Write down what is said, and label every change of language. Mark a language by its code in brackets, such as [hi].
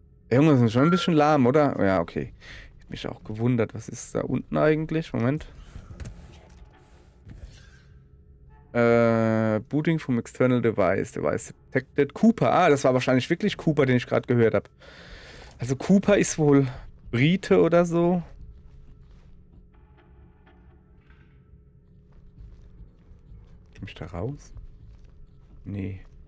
[de] Junge, sind schon ein bisschen lahm, oder? Ja, okay. Ich hab mich auch gewundert. Was ist da unten eigentlich? Moment. [en] Booting from external device. Device detected. Cooper. [de] Ah, das war wahrscheinlich wirklich Cooper, den ich gerade gehört habe. Also Cooper ist wohl Brite oder so. Komm ich da raus? Nee.